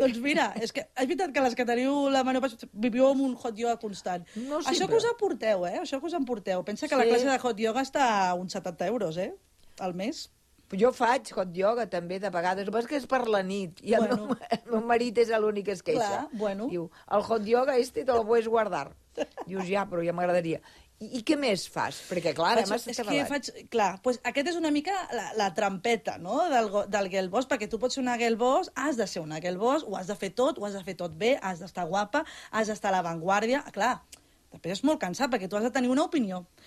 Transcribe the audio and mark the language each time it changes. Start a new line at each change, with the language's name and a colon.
Catalan: Doncs mira, és que és veritat que les que teniu la menopàusia viviu amb un hot yoga constant. No sempre. Això que us emporteu, això que us emporteu. Pensa que sí. La classe de hot yoga està a uns 70 euros, al mes. Jo faig hot yoga, també, de vegades. El que és per la nit. I bueno. el meu marit és l'únic que es queixa. Clar, bueno. Diu,
Spanish: el hot yoga este te lo puedes guardar.
Catalan: Dius, ja, però ja m'agradaria. I què més fas? Perquè, clar, ara m'has acabat. És que faig... Clar, doncs aquest és una mica la trampeta, no?, del gelbos, perquè tu pots ser una gelbos, has de ser una gelbos, ho has de fer tot bé, has d'estar guapa, has d'estar a l'avantguàrdia, clar... Després és molt cansat, perquè tu has de tenir una opinió.